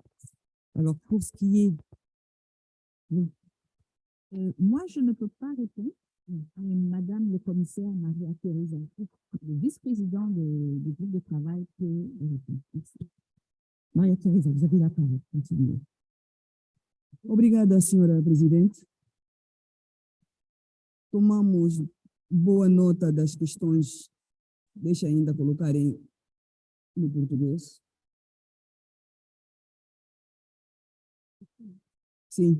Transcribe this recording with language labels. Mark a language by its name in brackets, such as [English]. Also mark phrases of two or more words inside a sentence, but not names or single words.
[French] Alors, pour ce qui est... moi, je ne peux pas répondre. Madame le commissaire Maria-Thérèse, le vice-président du groupe de travail peut répondre. Maria-Thérèse, vous avez la parole. Continuez. [Portuguese] Obrigada, senhora presidente. Tomamos boa nota das questões, deixa ainda colocarem no português. Sim.